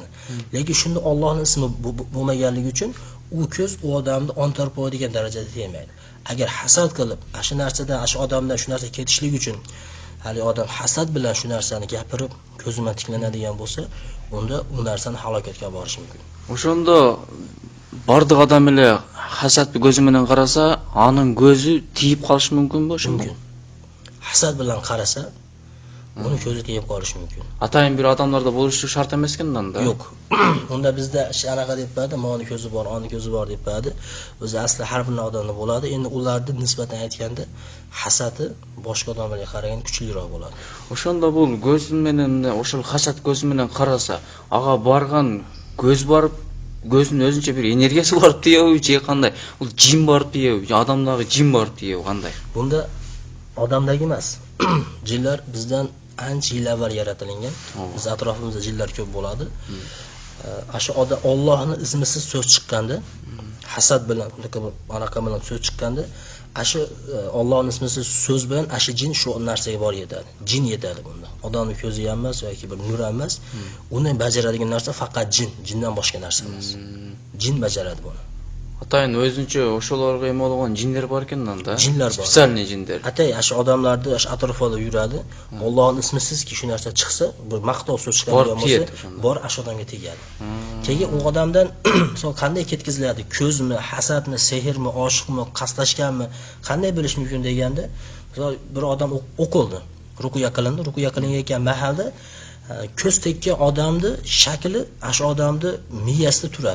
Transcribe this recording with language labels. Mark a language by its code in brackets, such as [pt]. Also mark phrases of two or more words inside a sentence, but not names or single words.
[uz] Lekin shunda Allohning ismi bo'lmaganligi uchun u ko'z u odamni ontarib qo'yadigan darajada tegmaydi. Agar hasad qilib, shu narsadan, shu odamdan shu narsa ketishlik uchun hali odam hasad bilan shu narsani gapirib, ko'zima tiklanadigan bo'lsa, unda u narsani halokatga olib borishi mumkin. [ky] Ошондо бардык адам эле хасатты көзү менен караса, анын көзү тийип калышы мүмкүнбү ошондо? [uz] Mumkin. Hasad bilan qarasa, uni ko'zi tegib qolishi mumkin. [ky] Атайын бир адамдарда болушу шарт эмес экен анда. [uz] Yo'q. Unda bizda anaqa deb berdi, moni ko'zi bor, oni ko'zi bor deb berdi. O'zi asli har bir odamda bo'ladi. Endi ularni nisbatan aytganda hasadi boshqa odamlarga qaraganda kuchliroq bo'ladi. [ky] Ошондо бул көзү менен, ошол хасат көзү менен караса, ага барган көз барып, көзүнүн өзүнчө бир энергиясы барып тиеби, же кандай? Бул жин барып тиеби, же адамдагы жин барып тиеби, кандай? [uz] Bunda odamdagi emas. Jinlar bizdan ancha yil avval yaratilgan. Biz atrofimizda jinlar ko'p bo'ladi. Shu Allohning ismisiz so'z chiqqanda, hasad bilan, anaqa bilan so'z chiqqanda, shu Allohning ismisiz so'z bilan shu jin shu narsaga bor yetadi. Jin yetadi bunda. Odamning ko'zi ham emas yoki bir nur ham emas. Uni bajaradigan narsa faqat jin, jindan boshqa narsa emas. Jin bajaradi buni. [ky] Атайын өзүнчө ошолорго эме болгон жиндер бар экен анда. [uz] Jinlar bor. [ky] Специальный жиндер. [uz] Atay shu odamlarni shu atrofida yuradi. Allohning ismisizki shu narsa chiqsa, bir maqtov so'z chiqadigan bo'lsa, bor shu odamga tegadi. Keyin u odamdan misol qanday ketkiziladi? Ko'zmi, hasadmi, sehrmi, oshiqmi, qasdlashganmi, qanday bilish mumkin deganda, misol bir odam o'qildi, ruqya qilindi, ruqya qilingan mahalda ko'z tekkan odamni shakli shu odamni miyasida turadi.